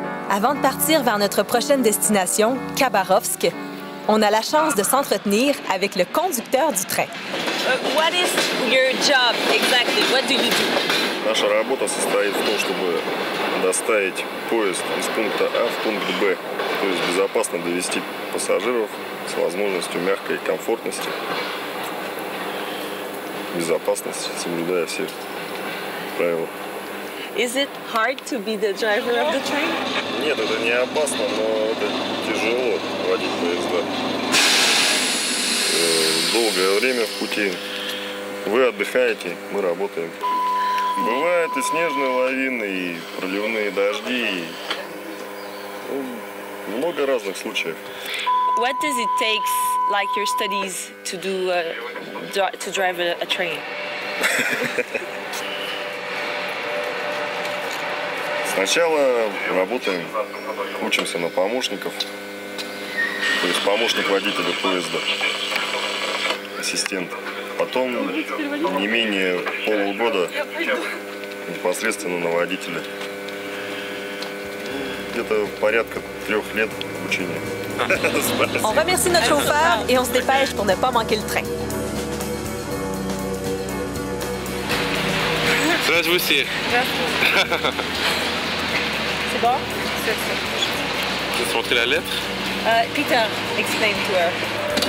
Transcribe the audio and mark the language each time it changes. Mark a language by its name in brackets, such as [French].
[French] Avant de partir vers notre prochaine destination, Khabarovsk, on a la chance de s'entretenir avec le conducteur du train. [English] What is your job exactly? What do you do? [Russian] Наша работа состоит в том, чтобы доставить поезд из пункта А в пункт Б, то есть безопасно довести пассажиров с возможностью мягкой комфортности, безопасности, соблюдая все правила. [English] Is it hard to be the driver of the train? [Russian] Нет, это не опасно, но это тяжело водить поезда. Долгое время в пути. Вы отдыхаете, мы работаем. Бывают и снежные лавины, и проливные дожди, и Много разных случаев. [English] What does it take, like your studies, to do to drive a train? [Russian] Сначала работаем, учимся на помощников, то есть помощник водителя поезда, ассистент. Потом не менее полугода непосредственно на водителя. Где-то порядка 3 лет обучения. [French] On remercie notre chauffeur et on se dépêche pour ne pas manquer le train. [Russian] Здравствуйте. [French] C'est bon? Je vais te montrer la lettre. [English] Peter, explain to her.